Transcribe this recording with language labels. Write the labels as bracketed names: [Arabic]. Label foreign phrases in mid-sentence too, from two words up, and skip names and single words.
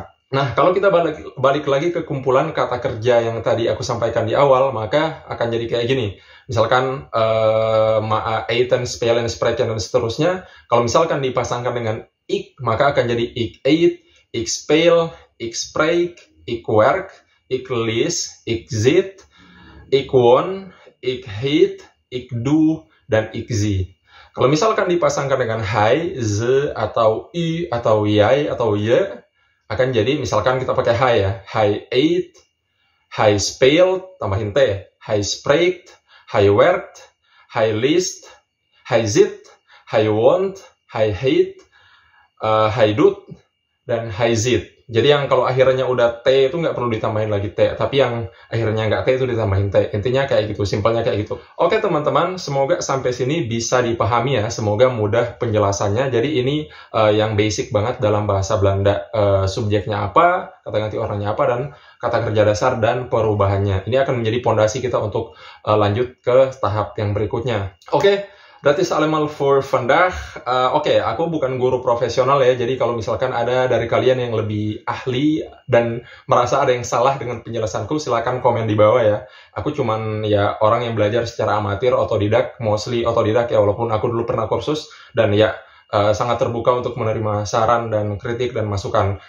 [Indonesian] Nah, kalau kita balik lagi ke kumpulan kata kerja yang tadi aku sampaikan di awal, maka akan jadi kayak gini. Misalkan [Dutch] eten, spelen, spreken, [Indonesian] dan seterusnya. Kalau misalkan dipasangkan dengan ik, maka akan jadi [Dutch] ik eet, ik speel, ik spreek, ik werk, ik lees, ik zit, ik woon, ik heet, ik doe, [Indonesian] dan [Dutch] ik zie. [Indonesian] Kalau misalkan dipasangkan dengan [Dutch] hij, ze, [Indonesian] atau u, atau jij, atau je, akan jadi misalkan kita pakai hij ya. [Dutch] Hij eet, hij speelt, [Indonesian] tambahin t. [Dutch] Hij spreekt, hij werkt, hij leest, hij zit, hij woont, hij heet, hij doet, dan hij zit. [Indonesian] Jadi yang kalau akhirnya udah T itu nggak perlu ditambahin lagi T, tapi yang akhirnya nggak T itu ditambahin T. Intinya kayak gitu, simpelnya kayak gitu. Oke teman-teman, semoga sampai sini bisa dipahami ya, semoga mudah penjelasannya. Jadi ini yang basic banget dalam bahasa Belanda. Subjeknya apa, kata ganti orangnya apa, dan kata kerja dasar dan perubahannya. Ini akan menjadi pondasi kita untuk lanjut ke tahap yang berikutnya. Oke. [Dutch] Dat is allemaal voor vandaag. [Indonesian] Oke, aku bukan guru profesional ya, jadi kalau misalkan ada dari kalian yang lebih ahli dan merasa ada yang salah dengan penjelasanku, silakan komen di bawah ya. Aku cuman ya orang yang belajar secara amatir, otodidak, mostly otodidak ya, walaupun aku dulu pernah kursus, dan ya sangat terbuka untuk menerima saran dan kritik dan masukan.